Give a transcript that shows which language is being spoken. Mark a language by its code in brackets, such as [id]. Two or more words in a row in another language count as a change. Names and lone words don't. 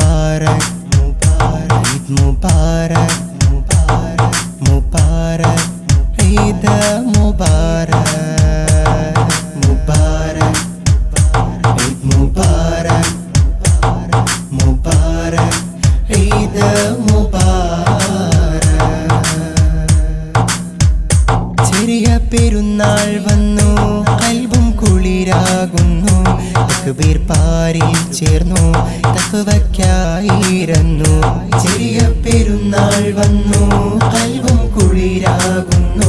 [hi] मुबारक ईद मुबारक मुबारक ईद मुबारक मुबारक ईद मुबारक मुबारक ईद मुबारक [ml] ചെറിയ പെരുന്നാൾ വന്നു കൽബും കുളിരാകുന്നു തക്ബീർ പാരിൽ ചേർന്നു തഖ്വയ്ക്കായിരുന്നു ചെറിയ പെരുന്നാൾ വന്നു കൽബും കുളിരാകുന്നു